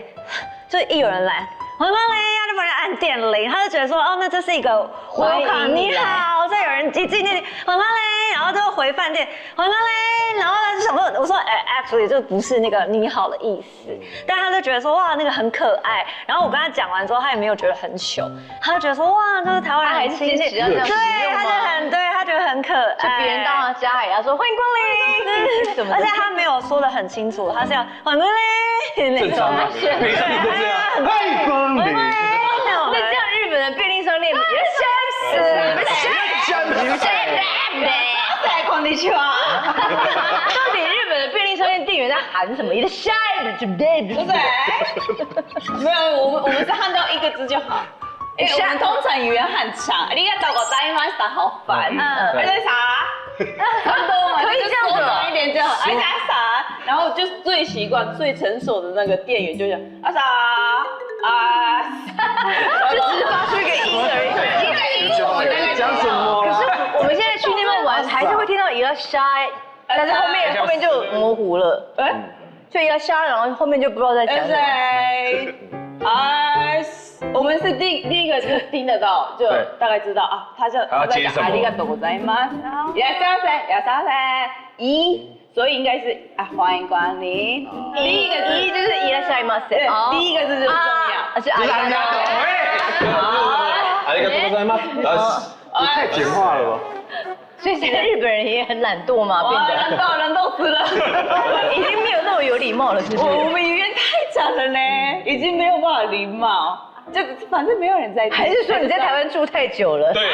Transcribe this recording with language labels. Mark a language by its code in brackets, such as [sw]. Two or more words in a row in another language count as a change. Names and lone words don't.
[zh] 就一有人来，欢迎光临，他就帮人按电铃，他就觉得说，那这是一个 welcome， 你好，再有人一进去，欢迎光临，然后就回饭店，欢迎光临，然后他就想说，我说actually 这不是那个你好的意思，但他就觉得说，哇，那个很可爱，然后我跟他讲完之后，他也没有觉得很糗，他就觉得说，哇，就是台湾人很亲切，对，他就很对，他觉得很可爱，就别人到他家也要说欢迎光临，而且他没有说得很清楚，他是要欢迎光临那种，每次你都这样。太光临。那这样日本的便利商店也 [ja] こんにちは。 [zh] 到底日本的便利商店店员在喊什么？一个下一个对不对？没有，我们是喊到一个字就好。因为我们通常语言很长， [ja] ありがとうございました， [zh] 好烦。而且啥？差不多嘛，可以这样子缩短一点就好。而且啥？然后就是最习惯、最成熟的那个店员就讲啥就只是发出一个音而已。讲什么？可是我们现在去那边玩，还是会听到一个沙，但是后面就模糊了。就一个沙，然后后面就不知道在讲什么。我们是第一个就听得到，就大概知道啊，他在讲 [ja] ありがとうございます，いらっしゃいませ，いらっしゃいませ， [zh] 所以应该是欢迎光临。第一个字就是いらっしゃいませ，第一个字就重要，是ありがとう。 [ja] ありがとうございます。 [zh] 太简化了吧？所以现在日本人也很懒惰嘛，变得人都死了，已经没有那么有礼貌了，是不是？我们语言太长了呢，已经没有办法礼貌。就反正没有人在听，还是说你在台湾住太久了？对，